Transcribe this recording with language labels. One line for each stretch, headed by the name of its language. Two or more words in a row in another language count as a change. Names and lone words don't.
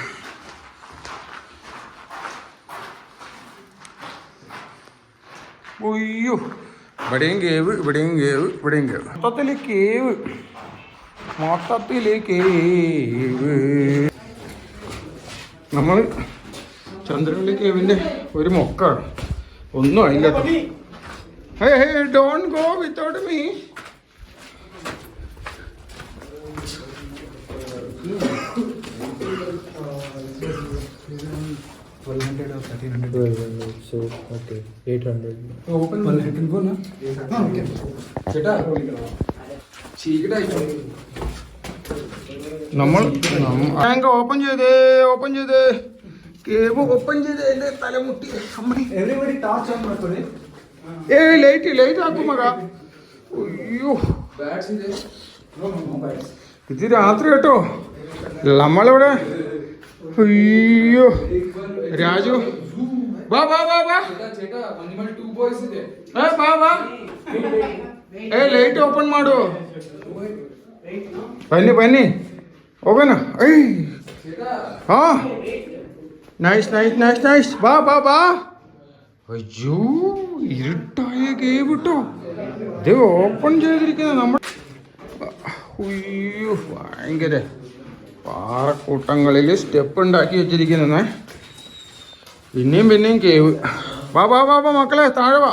Malayalam: ഒയ്യോ, ഇവിടെയും കേവ്. മൊത്തത്തില് കേവ്. നമ്മൾ ചന്ദ്രവള്ളി കേവിന്റെ ഒരു മൊക്കാണ്. ഒന്നും ആയില്ല.
English: Hey, don't go without me. So okay, 800. Open. I can go now. Okay. Cheta.
Malayalam: നമ്മൾ
English: tank open
Malayalam: ചെയ്തേ
English: cave open
Malayalam: ചെയ്ത് എൻ്റെ തലമുട്ടി.
English: Everybody touch on my.
Malayalam: ലൈറ്റ് ആക്കും മക. അയ്യോ, ഇത് രാത്രി കേട്ടോ നമ്മളിവിടെ. അയ്യോ രാജു വാ.
English: light open
Kannada: ಮಾಡು. ಬನ್ನಿ ಹೋಗೋಣ. ಹಾ ನೈಸ್ ಬಾ.
Malayalam: അയ്യോ ഇരുട്ടായ കേവ് കേട്ടോ. ഇത് ഓപ്പൺ ചെയ്തിരിക്കുന്നത് നമ്മൾ. അയ്യോ ഭയങ്കര പാറക്കൂട്ടങ്ങളിൽ സ്റ്റെപ്പ് ഉണ്ടാക്കി വെച്ചിരിക്കുന്ന. പിന്നെയും കേവ്. വാ മക്കളെ താഴെ വാ.